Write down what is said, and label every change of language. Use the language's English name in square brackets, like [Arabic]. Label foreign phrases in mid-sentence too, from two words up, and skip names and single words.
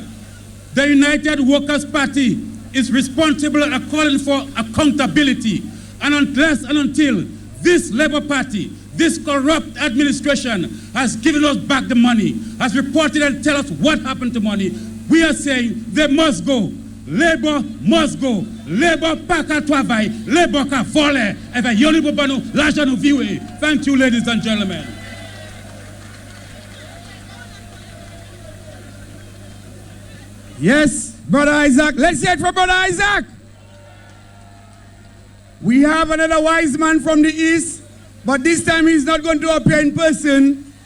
[English] The United Workers' Party is responsible and calling for accountability. And unless and until this Labour Party, this corrupt administration has given us back the money, has reported and tell us what happened to money, we are saying they must go. Labour must go. [Saint Lucian Creole French] Labour paka travail, Labour ka vole. [English] Thank you, ladies and gentlemen. Yes, Brother Isaac. Let's hear it for Brother Isaac. We have another wise man from the east, but this time he's not going to appear in person.